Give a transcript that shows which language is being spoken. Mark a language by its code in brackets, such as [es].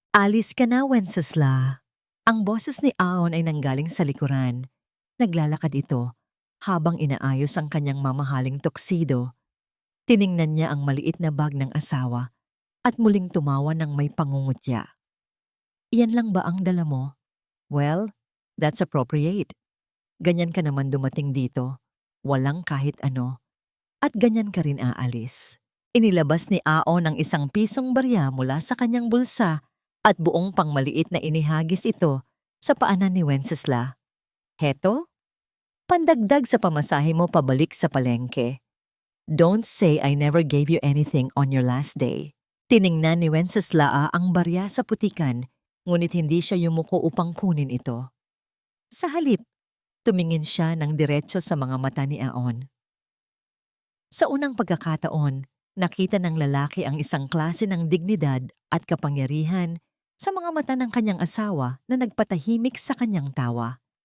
[tl] "Alis ka na, Wenceslas." Ang boses ni Aon ay nanggaling sa likuran. Naglalakad ito habang inaayos ang kanyang mamahaling tuxedo. Tiningnan niya ang maliit na bag ng asawa at muling tumawa ng may pangungutya. "Iyan lang ba ang dala mo? [en] Well, that's appropriate. [tl] Ganyan ka naman dumating dito, walang kahit ano. At ganyan ka rin aalis." Inilabas ni Aon ang 1 pisong barya mula sa kanyang bulsa at buong pangmaliit na inihagis ito sa paanan ni Wenceslas. "Heto? Pandagdag sa pamasahe mo pabalik sa palengke. [en] Don't say I never gave you anything on your last day." [tl] Tiningnan ni Wenceslas ang barya sa putikan, ngunit hindi siya yumuko upang kunin ito. Sa halip, tumingin siya ng diretso sa mga mata ni Aon. Sa unang pagkakataon, nakita ng lalaki ang isang klase ng dignidad at kapangyarihan sa mga mata ng kanyang asawa na nagpatahimik sa kanyang tawa.